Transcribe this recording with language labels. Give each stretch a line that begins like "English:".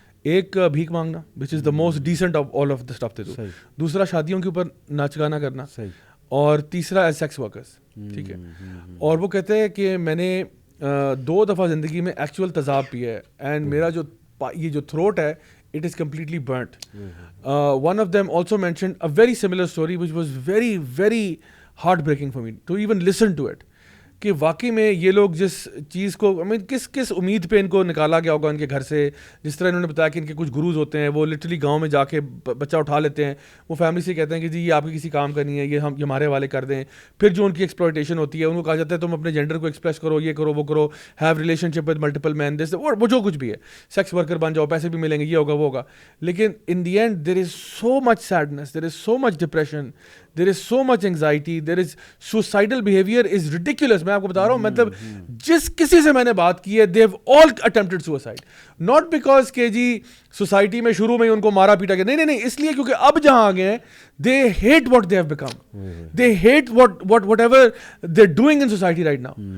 Urdu: ایک بھیک مانگنا
English: which is the most decent of all of the stuff they do,
Urdu: دوسرا شادیوں کے اوپر ناچ گانا کرنا, اور تیسرا
English: As sex workers.
Urdu: ٹھیک ہے. اور وہ کہتے ہیں کہ میں نے 2 دفعہ زندگی میں ایکچوئل تذاب پیا ہے اینڈ میرا یہ جو تھروٹ ہے
English: it is completely burnt. One of them also mentioned a very similar story which was very, very heartbreaking for me to even listen to it.
Urdu: کہ واقعی میں یہ لوگ جس چیز کو کس امید پہ ان کو نکالا گیا ہوگا ان کے گھر سے. جس طرح انہوں نے بتایا کہ ان کے کچھ گروز ہوتے ہیں, وہ لٹرلی گاؤں میں جا کے بچہ اٹھا لیتے ہیں, وہ فیملی سے کہتے ہیں کہ جی یہ آپ کی کسی کام کا نہیں ہے, یہ ہمارے حوالے کر دیں. پھر جو ان کی ایکسپلوئٹیشن ہوتی ہے, ان کو کہا جاتا ہے تم اپنے جینڈر کو ایکسپریس کرو, یہ کرو, وہ کرو,
English: have relation with multiple men,
Urdu: دس وہ جو کچھ بھی ہے, سیکس ورکر بن جاؤ, پیسے بھی ملیں گے, یہ ہوگا وہ ہوگا. لیکن
English: In the end there is so much sadness, there is so much depression, there is so much anxiety, there is suicidal behavior is ridiculous.
Urdu: میں آپ کو بتا رہا ہوں, مطلب جس کسی سے میں نے بات کی ہے
English: they have all attempted suicide, not because
Urdu: کہ جی سوسائٹی میں شروع میں ہی ان کو مارا پیٹا گیا, نہیں, اس لیے کیونکہ اب جہاں آ گئے ہیں
English: they hate what they have become, they hate whatever they're doing in society right now.